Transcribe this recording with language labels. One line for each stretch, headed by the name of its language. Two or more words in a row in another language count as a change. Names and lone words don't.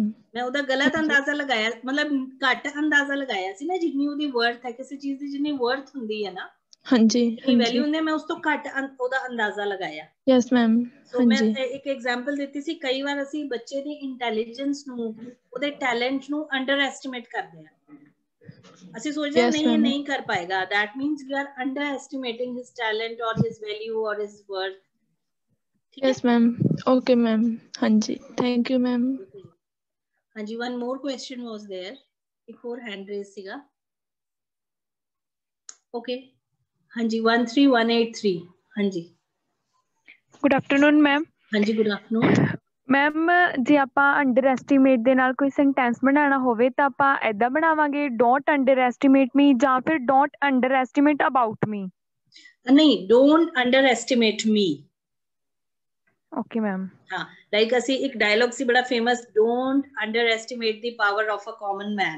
Punjabi: ਮੈਂ ਉਹਦਾ ਗਲਤ ਅੰਦਾਜ਼ਾ ਲਗਾਇਆ, ਮਤਲਬ ਘੱਟ ਅੰਦਾਜ਼ਾ ਲਗਾਇਆ ਸੀ ਨਾ, ਜਿੰਨੀ ਉਹਦੀ ਵਰਥ ਹੈ, ਕਿਸੇ ਚੀਜ਼ ਦੀ ਜਿੰਨੀ ਵਰਥ ਹੁੰਦੀ ਹੈ ਨਾ, ਹਾਂਜੀ ਜਿੰਨੀ ਵੈਲਿਊ ਹੁੰਦੀ, ਮੈਂ ਉਸ ਤੋਂ ਘੱਟ ਉਹਦਾ ਅੰਦਾਜ਼ਾ ਲਗਾਇਆ।
English: Yes ma'am.
Punjabi: ਸੋ ਮੈਂ ਇੱਕ ਐਗਜ਼ਾਮਪਲ ਦਿੱਤੀ ਸੀ, ਕਈ ਵਾਰ ਅਸੀਂ ਬੱਚੇ ਦੀ ਇੰਟੈਲੀਜੈਂਸ ਨੂੰ, ਉਹਦੇ ਟੈਲੈਂਟ ਨੂੰ ਅੰਡਰਐਸਟੀਮੇਟ ਕਰਦੇ ਹਾਂ। ਅਸੀਂ ਸੋਚਦੇ ਹਾਂ ਨਹੀਂ ਇਹ ਨਹੀਂ ਕਰ ਪਾਏਗਾ,
English: that means we are underestimating his talent or his value or his worth. Yes ma'am. Okay ma'am. ਹਾਂਜੀ, thank you ma'am. ਹਾਂਜੀ, one more question was there.
Punjabi: ਇੱਕ ਹੋਰ
English: hand raise
Punjabi: ਸੀਗਾ। Okay, ਹਾਂਜੀ 13183 ਹਾਂਜੀ।
English: Good afternoon ma'am. ਹਾਂਜੀ, good afternoon.
Punjabi: ਮੈਮ ਜੇ ਆਪਾਂ ਅੰਡਰ ਐਸਟੀਮੇਟ ਦੇ ਨਾਲ ਕੋਈ ਸੈਂਟੈਂਸ ਬਣਾਉਣਾ ਹੋਵੇ ਤਾਂ ਆਪਾਂ ਐਦਾਂ ਬਣਾਵਾਂਗੇ,
English: Don't under estimate me,
Punjabi: ਜਾਂ ਫਿਰ
English: Don't under estimate about me? ਨਹੀਂ, Don't under estimate me. Okay ma'am.
Punjabi: ਹਾਂ, ਲਾਈਕ ਅਸੀਂ ਇੱਕ ਡਾਇਲੌਗ ਸੀ ਬੜਾ ਫੇਮਸ,
English: Don't under estimate the power of a common man.